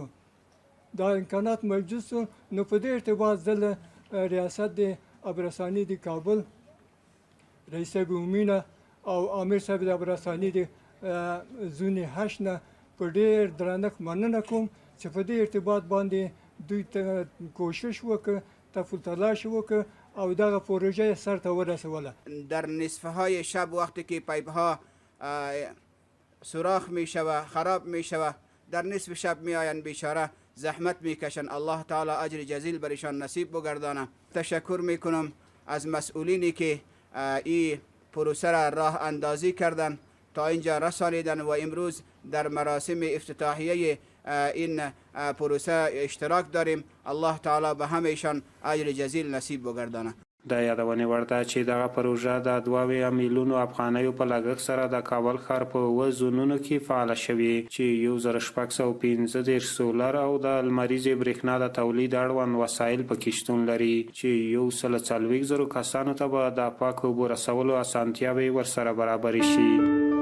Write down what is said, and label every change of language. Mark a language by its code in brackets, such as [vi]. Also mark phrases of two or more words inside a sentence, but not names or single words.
[ps] دا امکانات موجود سو نو په دې ارتباط زه ریاست د ابرسانی د کابل رئیس ګومینه او امیر صاحب د ابرسانی د زون 8 نه په ډیر درنښت مننه کوم چې په دې ارتباط باندې دوی ته کوشش وکړه تفل تلاش وکړه او دغه پروژه سر ته ورسوله. [fa] در نصفه های شب وقتی که پایپ ها سوراخ می شود خراب می شود در نصف شب می آیند بیچاره زحمت می کشن. الله تعالی اجر جزیل برشان نصیب بگردانه. تشکر می کنم از مسئولینی که این پروسه را راه اندازی کردن تا اینجا رسانیدن و امروز در مراسم افتتاحیه این پروسه اشتراک داریم. الله تعالی به همهشان اجر جزیل نصیب بگردانه. [ps] د یادونې وړ ده چې دغه پروژه د 2 میلیونو افغانیو په لګښت سره د کابل ښار په 7 زونونو کې فعاله شوې چې 1615 سولر او د لمریزې برېښنا د تولید اړوند وسایل پکې شتون لري چې 140,000 کسانو ته به د پاکو اوبو رسولو اسانتیاوې ورسره برابرې شي.